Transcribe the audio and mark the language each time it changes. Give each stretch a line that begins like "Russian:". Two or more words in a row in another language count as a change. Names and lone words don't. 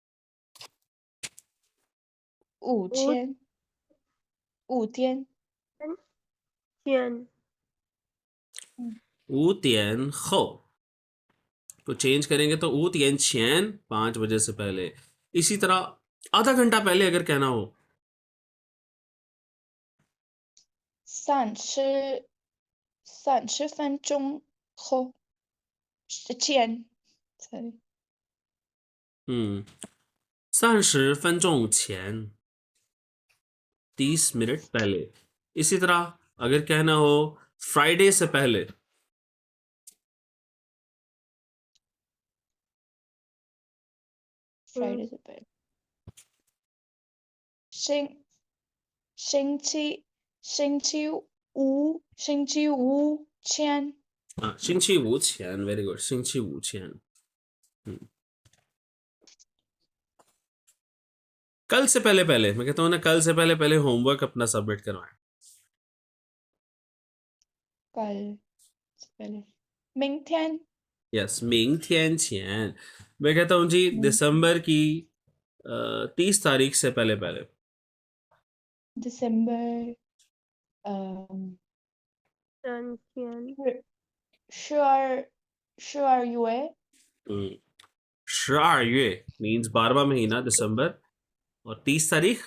Chinese: 5 天天
Hindi: 5点后 तो चेंज करेंगे तो 5 点前 5 बजे से पहले. इसी तरह आधा घंटा पहले अगर कहना हो
Chinese: 30 分钟后前 sorry 30分钟前
Hindi: 30 मिनट पहले. इसी तरह अगर कहना हो फ्राइडे से पहले
Chinese: Friday 是对。星期五前 हाँ 星期五前.
English: very good
Chinese: 星期五前.
Hindi: कल से पहले पहले मैं कहता हूँ ना कल से पहले पहले होमवर्क अपना सबमिट करवाएं. कल से पहले 明天
Chinese: यस 明天前.
Hindi: मैं कहता हूँ जी दिसंबर की 30 तारीख से पहले पहले. दिसंबर
Chinese: 3天 12月
Hindi: 12月 मीन्स 12वां महीना दिसंबर और 30 तारीख